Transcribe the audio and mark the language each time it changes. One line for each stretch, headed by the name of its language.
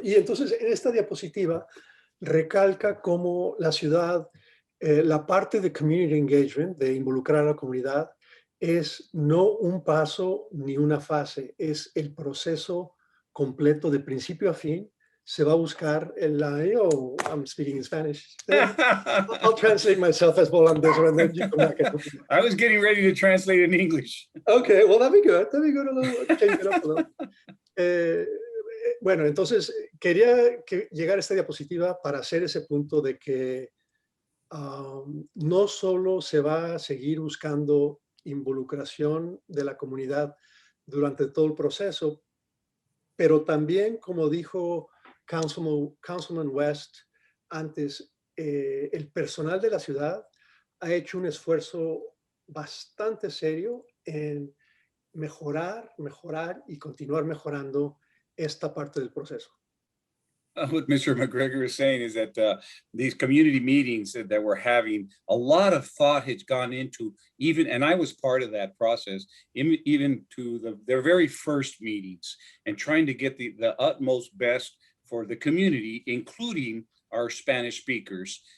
Spanish: Y entonces en esta diapositiva recalca cómo la ciudad, la parte de
English: community engagement,
Spanish: de involucrar a la comunidad, es no un paso ni una fase, es el proceso completo de principio a fin. Se va a buscar
English: I'm speaking in Spanish. I'll translate myself as Bolaños, and then you come back. I was getting ready to translate in English. Okay, well, that'd be good. That'd be good, a little, change it up a little.
Spanish: Bueno, entonces quería llegar a esta diapositiva para hacer ese punto de que no solo se va a seguir buscando involucración de la comunidad durante todo el proceso, pero también, como dijo Councilman West antes, el personal de la ciudad ha hecho un esfuerzo bastante serio en mejorar y continuar mejorando esta parte del proceso.
English: What Mr. McGregor is saying is that these community meetings that we're having, a lot of thought has gone into and I was part of that process, even to their very first meetings, and trying to get the utmost best for the community, including our Spanish speakers.